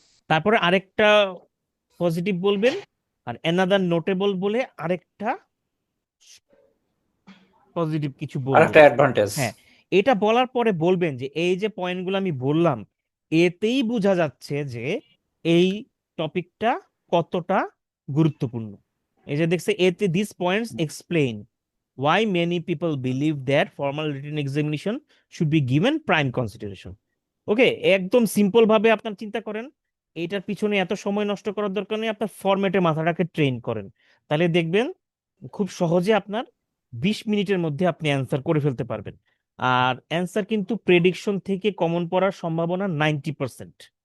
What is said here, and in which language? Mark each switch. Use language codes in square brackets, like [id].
[bn] তারপরে আরেকটা পজিটিভ বলবেন, আর অ্যানাদার নোটেবল বলে আরেকটা পজিটিভ কিছু বলবেন। আরেকটা অ্যাডভান্টেজ। হ্যাঁ, এটা বলার পরে বলবেন যে এই যে পয়েন্টগুলো আমি বললাম, এতেই বোঝা যাচ্ছে যে এই টপিকটা কতটা গুরুত্বপূর্ণ। এই যে দেখছে এতে [en] This points explain why many people believe that formal written examination should be given prime consideration. [bn] ওকে, একদম সিম্পল ভাবে আপনার চিন্তা করেন, এটার পিছনে এত সময় নষ্ট করার দরকার নেই, আপনার ফরম্যাটে মাথাটাকে ট্রেন করেন, তাহলে দেখবেন খুব সহজে আপনার 20 মিনিটের মধ্যে আপনি অ্যান্সার করে ফেলতে পারবেন। আর অ্যান্সার কিন্তু প্রেডিকশন থেকে কমন পড়ার সম্ভাবনা 90%।